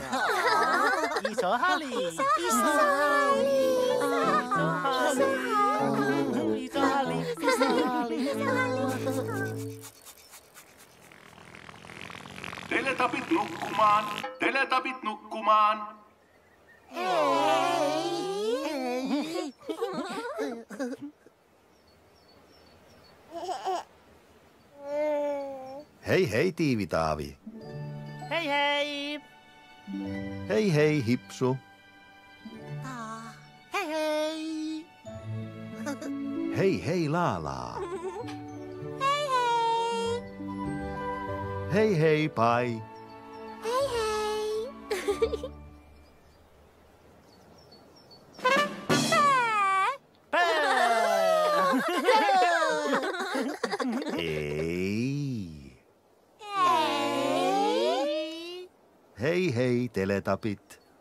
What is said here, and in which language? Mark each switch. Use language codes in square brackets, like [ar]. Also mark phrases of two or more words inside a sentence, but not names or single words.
[fi] Iso hali. Iso hali. Teletapit nukkumaan. Teletapit nukkumaan. Hei hei, Tiivitaavi. Hei hei. Hei hei, Hipsu. Hei hei. Hei hei, Laalaa. Hei hei, Pai. Ei. Hei hei, teletapit.